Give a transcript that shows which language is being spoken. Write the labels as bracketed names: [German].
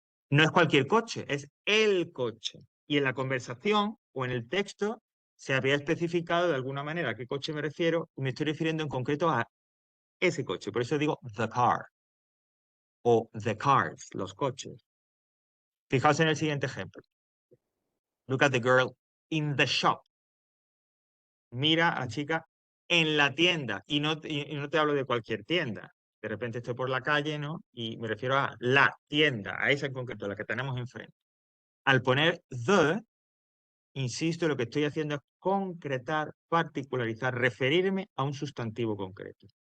[Spanish] No es cualquier coche, es el coche. Y en la conversación o en el texto se habría especificado de alguna manera a qué coche me refiero, y me estoy refiriendo en concreto a ese coche. Por eso digo [English] the car [Spanish] o [English] the cars, [Spanish] los coches. Fijaos en el siguiente ejemplo. [English] Look at the girl in the shop. [Spanish] Mira a la chica en la tienda. Y no te hablo de cualquier tienda. De repente estoy por la calle, ¿no? Y me refiero a la tienda, a esa en concreto, la que tenemos enfrente. Al poner the, insisto, lo que estoy haciendo es concretar, particularizar, referirme a un sustantivo concreto.